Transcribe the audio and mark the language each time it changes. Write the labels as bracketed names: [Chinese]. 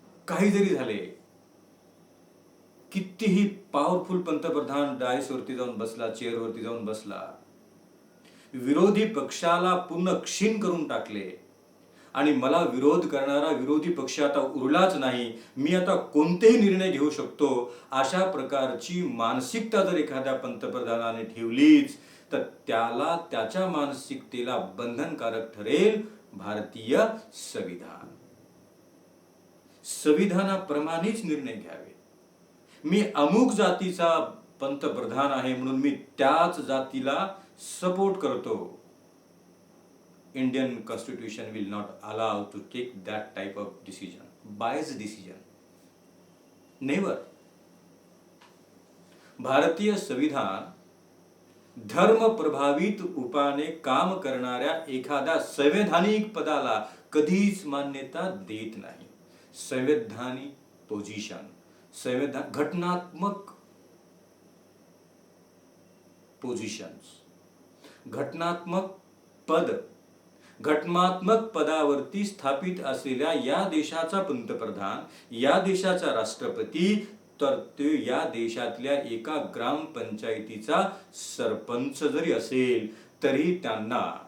[Marathi] काही जरी झाले, कितीही पॉवरफुल पंतप्रधान डायसवरती जाऊन बसला, चेअरवरती जाऊन बसला, विरोधी पक्षाला पूर्ण क्षीण करून टाकले आणि मला विरोध करणारा विरोधी पक्ष आता उरलाच नाही, मी आता कोणतेही निर्णय घेऊ शकतो, अशा प्रकारची मानसिकता जर एखाद्या पंतप्रधानाने ठेवलीच तर त्याला, त्याच्या मानसिकतेला बंधनकारक ठरेल भारतीय संविधान. संविधानाप्रमाणेच निर्णय घ्यावे. मी अमुक जातीचा पंतप्रधान आहे म्हणून मी त्याच जातीला सपोर्ट करतो. [English] Indian Constitution will not allow to take that type of decision, biased decision. Never. [Marathi] भारतीय संविधान धर्म प्रभावित रूपाने काम करणाऱ्या एखाद्या संवैधानिक पदाला कधीच मान्यता देत नाही. संवैधानिक पोझिशन, घटनात्मक पोझिशन्स, घटनात्मक पद, घटनात्मक पदावरती स्थापित असलेल्या या देशाचा पंतप्रधान, या देशाचा राष्ट्रपती, तर ते या देशातल्या एका ग्रामपंचायतीचा सरपंच जरी असेल तरी त्यांना